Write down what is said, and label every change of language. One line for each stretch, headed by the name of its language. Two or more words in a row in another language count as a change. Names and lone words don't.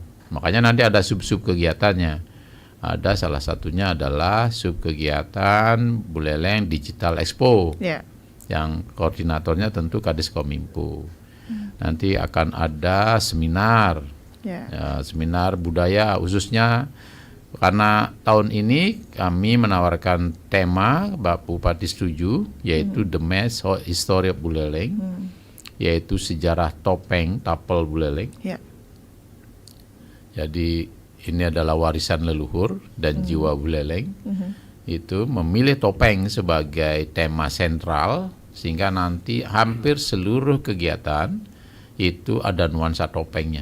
Indonesian: Makanya nanti ada sub-sub kegiatannya. Ada salah satunya adalah sub kegiatan Buleleng Digital Expo, yang koordinatornya tentu Kadis Kominfo. Nanti akan ada seminar, seminar budaya khususnya. Karena tahun ini kami menawarkan tema, Bapak Bupati setuju, yaitu
English: The Mass History of Buleleng,
Indonesian: yaitu sejarah topeng tapel Buleleng. Jadi ini adalah warisan leluhur dan jiwa Buleleng. Itu memilih topeng sebagai tema sentral, sehingga nanti hampir seluruh kegiatan itu ada nuansa topengnya.